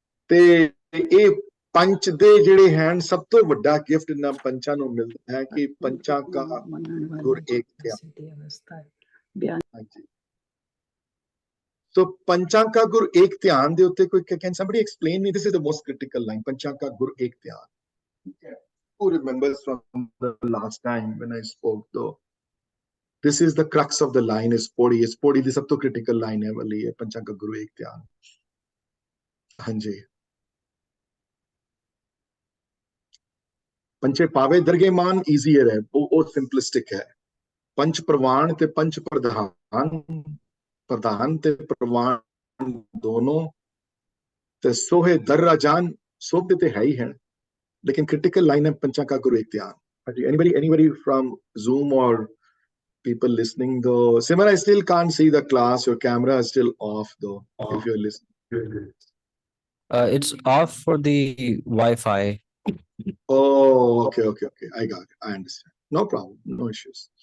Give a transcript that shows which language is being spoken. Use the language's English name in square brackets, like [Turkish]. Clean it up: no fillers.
[Punjabi] ਤੇ ਇਹ ਪੰਚ ਦੇ ਜਿਹੜੇ ਹਨ ਸਭ ਤੋਂ ਵੱਡਾ ਗਿਫਟ ਇਹਨਾਂ ਪੰਚਾਂ ਨੂੰ ਮਿਲਦਾ ਹੈ ਕਿ ਪੰਚਾਂ ਕਾ ਗੁਰ ਏਕ ਧਿਆਨ। ਹਾਂਜੀ, ਸੋ ਪੰਚਾਂ ਕਾ ਗੁਰ ਏਕ ਧਿਆਨ ਦੇ ਉੱਤੇ ਕੋਈ [English] can somebody explain me, this is the most critical line, [Punjabi] ਪੰਚਾਂ ਕਾ ਗੁਰ ਏਕ ਧਿਆਨ। [English] Who remembers from the last time when I spoke though? This is the crux of the line, [Punjabi] is podi ਦੀ ਸਭ ਤੋਂ critical line ਹੈ ਵਾਲੀ ਹੈ, ਪੰਚਾਂ ਕਾ ਗੁਰੂ ਏਕ ਧਿਆਨ। ਹਾਂਜੀ, ਪੰਚੇ ਪਾਵੇ ਦਰਗੇ ਮਾਨ ਈਜ਼ੀਅਰ ਹੈ, ਉਹ ਸਿੰਪਲਿਸਟਿਕ ਹੈ। ਪੰਚ ਪ੍ਰਵਾਨ ਤੇ ਪੰਚ ਪ੍ਰਧਾਨ, ਪ੍ਰਧਾਨ ਤੇ ਪ੍ਰਵਾਨ ਦੋਨੋਂ ਤੇ ਸੋਹੇ ਦਰ ਰਾਜਾਨ, ਸੋਭੇ ਤੇ ਹੈ ਹੀ ਹੈ, ਲੇਕਿਨ critical line ਹੈ ਪੰਚਾਂ ਕਾ ਗੁਰੂ ਏਕ ਧਿਆਨ। [English] ਹਾਂਜੀ, anybody from Zoom or people listening though? Simran, I still can't see the class, your camera is still off though, if you're listening. It's off for the Wi-Fi. Oh, okay, I got it, I understand, no problem, no issues.